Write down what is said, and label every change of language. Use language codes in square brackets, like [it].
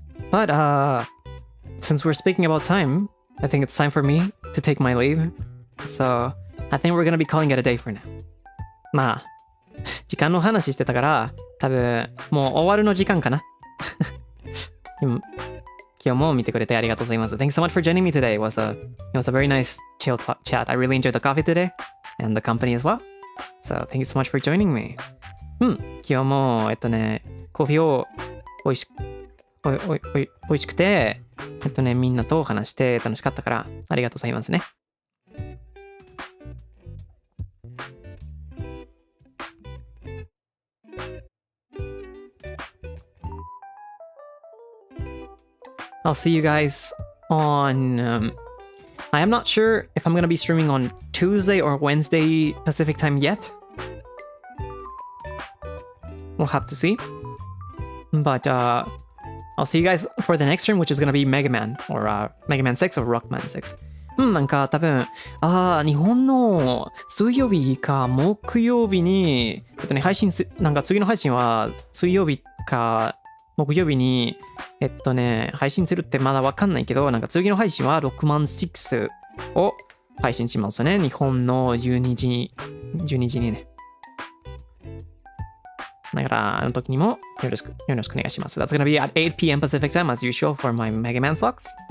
[en] But since we're speaking about time, I think it's time for me to take my leave. So I think we're gonna be calling it a day for now. [ja] まあ、時間の話してたから、多分もう終わるの時間かな。今日も見てくれてありがとうございます。 [en] Thanks so much for joining me today. It was a very nice chill chat. I really enjoyed the coffee today and the company as well. So thank you so much for joining me. [ja] 今日もコーヒーを美味しくて、みんなと話して楽しかったからありがとうございますね。 [en] I'll see you guys on I am not sure if I'm gonna be streaming on Tuesday or Wednesday Pacific time yet. We'll have to see. But I'll see you guys for the next stream, which is gonna be Mega Man or Mega Man 6 or Rockman 6. [ja] なんか多分、日本の水曜日か木曜日に、配信なんか次の配信は水曜日か木曜日に、配信するってまだわかんないけど、なんか次の配信は6万6を配信しますね。日本の12時にね。だからあの時にもよろしくお願いします。 [en] That's gonna be at 8 p.m. Pacific time as usual for my Mega Man slots.